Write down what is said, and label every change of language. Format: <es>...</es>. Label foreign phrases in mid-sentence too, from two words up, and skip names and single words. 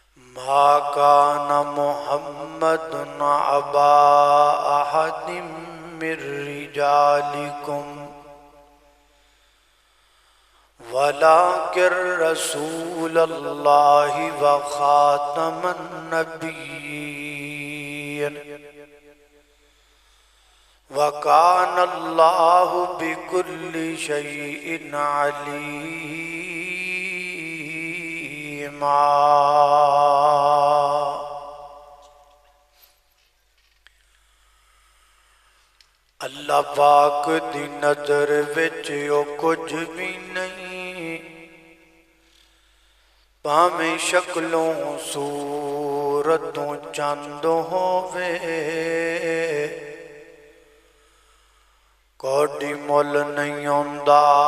<ar>ما كان محمد أبا أحد من رجالكم ولكن رسول الله وخاتم النبيين وكان الله بكل شيء عليما۔</ar> <pa>اللہ پاک دی نظر وچ او کچھ بھی نہیں، پاویں شکلوں صورتوں چند ہووے، کوئی مول نہیں ہوندا</pa>